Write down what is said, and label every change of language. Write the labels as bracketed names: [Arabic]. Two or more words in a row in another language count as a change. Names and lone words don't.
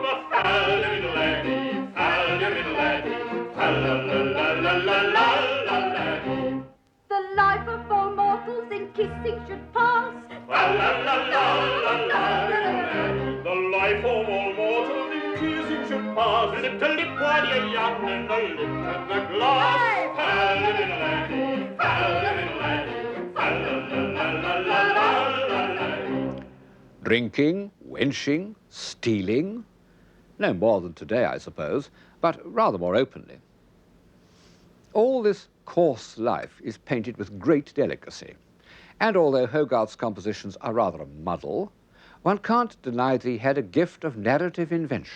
[English] Little laddie, little laddie, laddie. The life of all mortals in kissing should pass. The life of all mortals in kissing should pass. Lip to lip while you're young and the lid to the glass. Fa-la-la-la-la, fa-la-la-la-la, fa-la-la-la-la-la-la. Drinking, wenching, stealing. No more than today, I suppose, but rather more openly. All this coarse life is painted with great delicacy. And although Hogarth's compositions are rather a muddle, one can't deny that he had a gift of narrative invention.